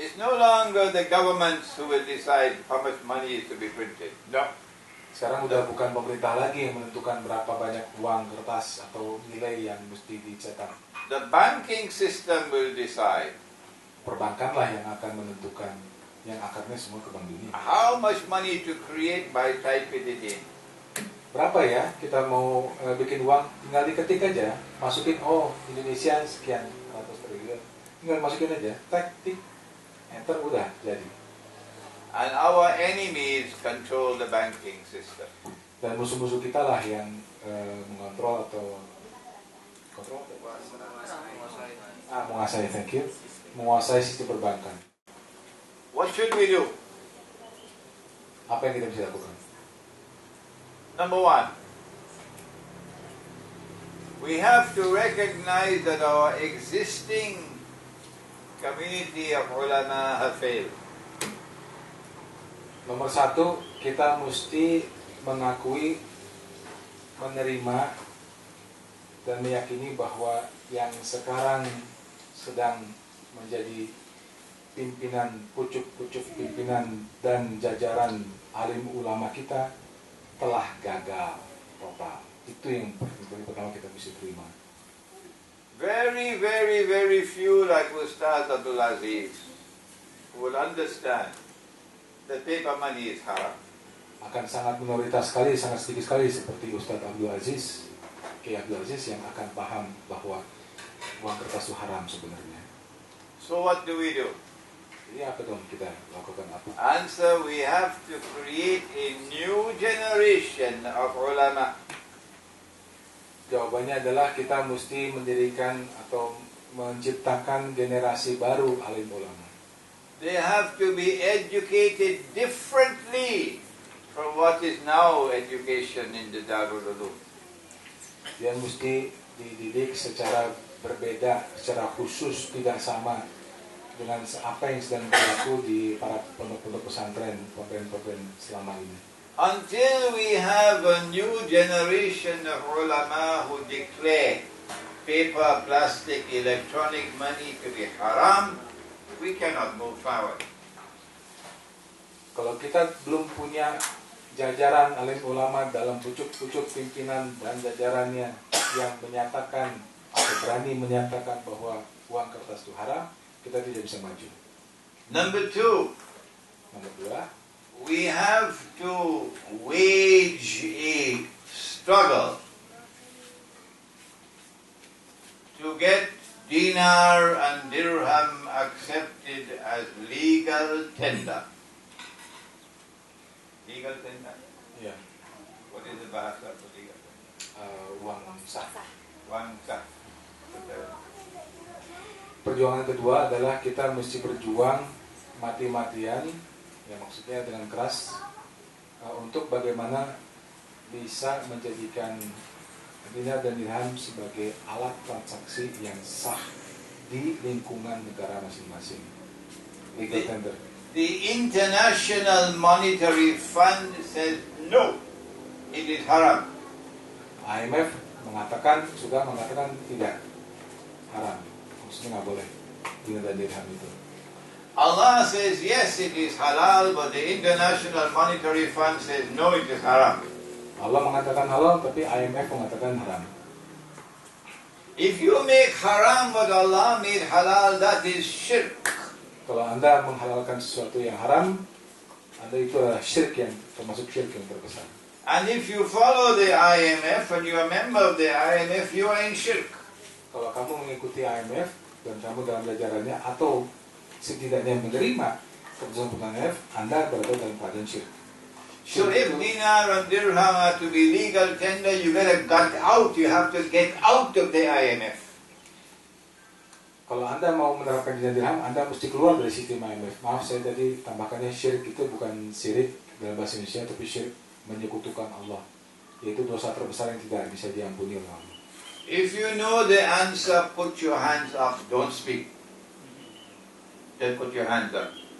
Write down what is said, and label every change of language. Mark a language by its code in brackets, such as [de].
[en] no longer the governments who will decide how much money is to be printed. No. [id] Sekarang udah bukan pemerintah lagi yang menentukan berapa banyak uang kertas atau nilai yang mesti dicetak. [en] The banking system will decide. [id] Perbankanlah yang akan menentukan, yang akarnya semua ke Bank Dunia. [en] How much money to create by typing it in. [id] Berapa ya kita mau bikin uang, tinggal diketik aja, masukin Indonesia sekian ratus triliun, tinggal masukin aja, tik, enter, udah jadi. [en] And our enemies control the banking system. [id] Dan musuh-musuh kita lah yang mengontrol atau menguasai, [en] thank you, [id] menguasai sistem perbankan. [en] What should we do? [id] Apa yang kita bisa lakukan? [en] Number one, we have to recognize that our existing community of ulama have failed. [id] Nomor satu, kita mesti mengakui, menerima, dan meyakini bahwa yang sekarang sedang menjadi pimpinan, pucuk-pucuk pimpinan dan jajaran alim ulama kita telah gagal total. Itu yang pertama kita mesti terima. [en] Very, very, very few like Ustaz Abdul Aziz will understand that paper money is haram. [id] Akan sangat minoritas sekali, sangat sedikit sekali seperti Ustaz Abdul Aziz, Kiai Abdul Aziz yang akan paham bahwa uang kertas itu haram sebenarnya. [en] So what do we do? [id] Ini apa dong kita lakukan apa? [en] Answer, we have to create a new generation of ulama. [id] Jawabannya adalah kita mesti mendirikan atau menciptakan generasi baru alim ulama. [en] They have to be educated differently from what is now education in the Darul Ulum. [id] Dia mesti dididik secara berbeda, secara khusus, tidak sama dengan apa yang sedang berlaku di para pondok-pondok pesantren, pondok-pondok selama ini. [en] Until we have a new generation of ulama who declare paper, plastic, electronic money to be haram, we cannot move forward. [id] Kalau kita belum punya jajaran alim ulama dalam pucuk-pucuk pimpinan dan jajarannya yang menyatakan atau berani menyatakan bahwa uang kertas itu haram, kita tidak bisa maju. [en] Number two, we have to wage a struggle to get dinar and dirham accepted as legal tender. Legal tender? Yeah. What is the bahasa for legal tender? [id] Uang sah. Uang sah. Perjuangan kedua adalah kita mesti berjuang mati-matian, ya maksudnya dengan keras, untuk bagaimana bisa menjadikan dinar dan dirham sebagai alat transaksi yang sah di lingkungan negara masing-masing. [en] Legal tender. The International Monetary Fund says no, it is haram. [id] IMF sudah mengatakan tidak, haram. Maksudnya nggak boleh dinar dan dirham itu. [en] Allah says yes, it is halal, but the International Monetary Fund says no, it is haram. [id] Allah mengatakan halal, tapi IMF mengatakan haram. [en] If you make haram what Allah made halal, that is shirk. [id] Kalau Anda menghalalkan sesuatu yang haram, Anda itu adalah syirik, yang termasuk syirik yang terbesar. [en] And if you follow the IMF and you are a member of the IMF, you are in shirk. [id] Kalau kamu mengikuti IMF dan kamu dalam jajarannya atau setidaknya menerima keputusan IMF, Anda berada dalam keadaan syirik. [en] So if dinar and dirham are to be legal tender, you better get out. You have to get out of the IMF. [id] Kalau Anda mau menerapkan dinar dirham, Anda mesti keluar dari sistem IMF. Maaf, saya tadi tambahkannya syirik itu bukan syirik dalam bahasa Indonesia, tapi syirik menyekutukan Allah. Yaitu dosa terbesar yang tidak bisa diampuni oleh Allah. [en] If you know the answer, put your hands up. Don't speak. Then put your hands up.